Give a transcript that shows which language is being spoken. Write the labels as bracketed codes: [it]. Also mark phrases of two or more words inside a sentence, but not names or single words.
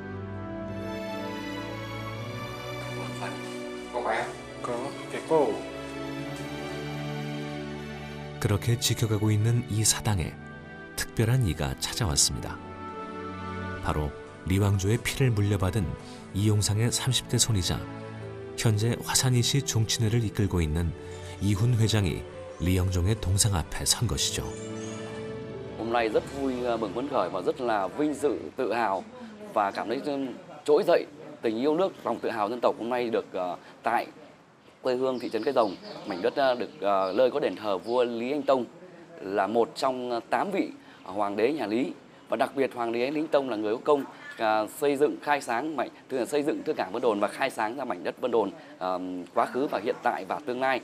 [ko] 그렇게 지켜가고 있는 이 사당에 특별한 이가 찾아왔습니다. 바로 리왕조의 피를 물려받은 이용상의 30대 손이자 현재 화산이시 종친회를 이끌고 있는 이훈 회장이 리영종의 동상 앞에 선 것이죠. [vi] Hôm nay rất vui mừng phấn khởi và rất là vinh dự, tự hào và cảm thấy trỗi dậy tình yêu nước, lòng tự hào dân tộc. Hôm nay được tại quê hương thị trấn Cái Rồng, mảnh đất được nơi có đền thờ vua Lý Anh Tông, là một trong 8 vị hoàng đế nhà Lý, và đặc biệt hoàng đế Lý Anh Tông là người có công xây dựng khai sáng xây dựng thương cảng Vân Đồn và khai sáng ra mảnh đất Vân Đồn quá khứ và hiện tại và tương lai.